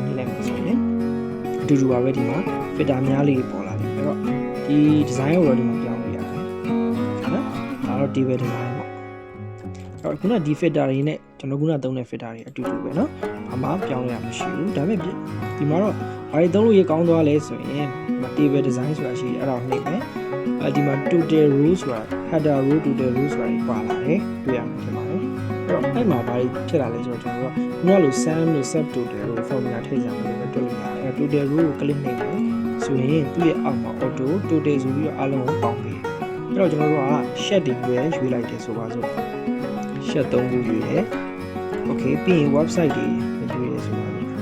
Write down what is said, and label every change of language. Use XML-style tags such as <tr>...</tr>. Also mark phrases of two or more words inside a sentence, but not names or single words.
<my>နှိပ်လိုက်မှာဆိုရင်အတူတူပါပဲဒီမှာ filter များလေးပေါ်လာတယ်အဲ့တော့ဒီ design ကိုတော့ဒီမှာပြောင်းလို့ရတယ်နော်ဒါတော့</my> <en>table design</en> <my>ပေါ့အဲ့ခုနဒီ filter တွေနဲ့ကျွန်တော်ခုနသုံးတဲ့ filter တွေအတူတူပဲเนาะဘာမှပြောင်းရမရှိဘူးဒါပေမဲ့ဒီမှာတော့ဘာတွေသုံးလို့ရကောင်းသွားလဲဆိုရင် table design ဆိုတာရှိတယ်အဲ့ဒါ ကိုနှိပ်မယ်ဒီမှာ</my> <en>total row</en> <my>ဆိုတာ</my> <en>header row total row</en> <my>ဆိုတာပါလာတယ်တွေ့ရမှာဖြစ်ပါတယ်အဲ့တော့အဲ့မှာဘာတွေဖြစ်လာလဲဆိုတော့ကျွန်တော်ကခုနလို sum လို့</my> <en>sub total</en> <my>လို့ formula ထည့်ကြမယ်လို့တွက်လို့ရတယ်အဲ့ total row ကို click နှိပ်မယ်ဆိုရင်သူ့ရဲ့အောက်မှာ</my> <en>auto total</en> <my>ဆိုပြီးတော့အားလုံးကိုပေါင်းပေးအဲ့တော့ကျွန်တော်တို့က shed တွေရွေးလိုက်တယ်ဆိုပါစို့ shed 3ခုရွေးတယ် okay ပြီးရင် website တွေရွေးတယ်ဆိုပါစို့</my>